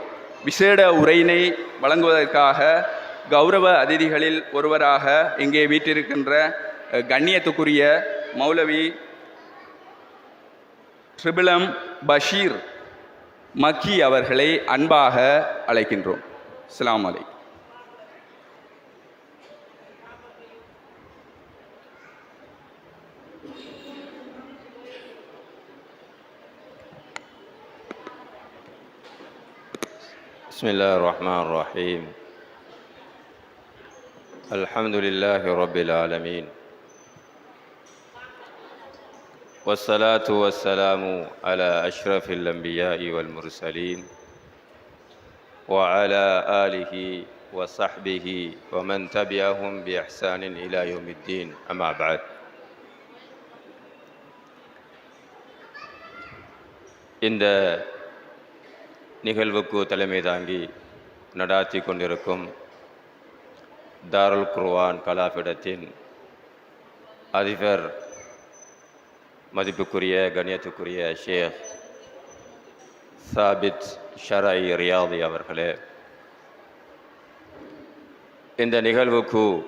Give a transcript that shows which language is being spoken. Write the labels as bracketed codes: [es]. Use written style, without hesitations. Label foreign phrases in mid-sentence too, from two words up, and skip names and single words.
[ta] விசேட உரையினை வழங்குவதற்காக கௌரவ அதிதிகளில் ஒருவராக இங்கே வீற்றிருக்கின்ற கண்ணியத்துக்குரிய மௌலவி ட்ரிபிளம் பஷீர் மக்கி அவர்களை அன்பாக அழைக்கின்றோம். [ar] السلام عليكم. بسم الله الرحمن الرحيم. الحمد لله رب العالمين، والصلاة والسلام على أشرف الأنبياء والمرسلين وعلى آله وصحبه ومن تبعهم بإحسان إلى يوم الدين. أما بعد. [ta] இந்த நிகழ்வுக்கு தலைமை தாங்கி நடாத்தி கொண்டிருக்கும் தாருல் குர்ஆன் கலாபீடத்தின் அதிபர், மதிப்புக்குரிய கண்ணியத்துக்குரிய ஷேக் சாபித் ஷரஇ ரியாதி அவர்களே, இந்த நிகழ்வுக்கு